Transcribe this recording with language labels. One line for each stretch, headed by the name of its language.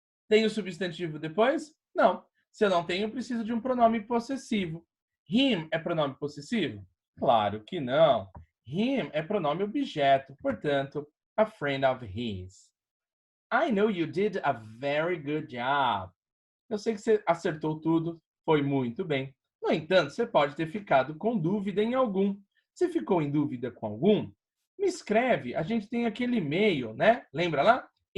Portuguese: Tem o substantivo depois? Não. Se eu não tenho, eu preciso de um pronome possessivo. Him é pronome possessivo? Claro que não. Him é pronome objeto, portanto,
English: a friend of his. I know you did a very good job.
Portuguese: Eu sei que você acertou tudo, foi muito bem. No entanto, você pode ter ficado com dúvida em algum. Se ficou em dúvida com algum, me escreve. A gente tem aquele e-mail, né? Lembra lá?